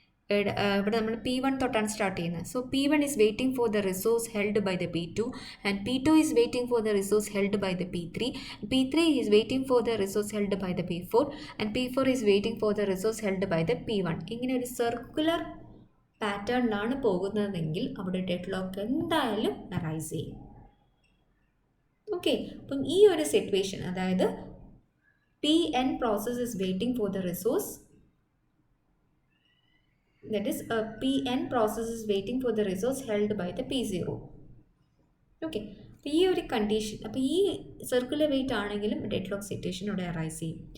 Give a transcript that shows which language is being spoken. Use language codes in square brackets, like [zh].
[ml] ഇവിടെ നമ്മൾ P1 തൊട്ടാണ് സ്റ്റാർട്ട് ചെയ്യുന്നത്. [en] So P1 is waiting for the resource held by the P2 and P2 is waiting for the resource held by the P3. P3 is waiting for the resource held by the P4 and P4 is waiting for the resource held by the P1. [ml] ഇങ്ങനെ ഒരു circular പാറ്റേണിലാണ് പോകുന്നതെങ്കിൽ അവിടെ dead lock എന്തായാലും arise ചെയ്യും. Okay, അപ്പം ഈ ഒരു സിറ്റുവേഷൻ, അതായത് [en] Pn process is waiting for the resource, that is Pn process is waiting for the resource held by the P0. [ml] Okay, അപ്പോൾ ഈ ഒരു കണ്ടീഷൻ, അപ്പോൾ ഈ സർക്കുലർ വെയിറ്റ് ആണെങ്കിലും ഡെഡ് ലോക്ക് സിറ്റുവേഷൻ ഇവിടെ അറൈസ് ചെയ്യും.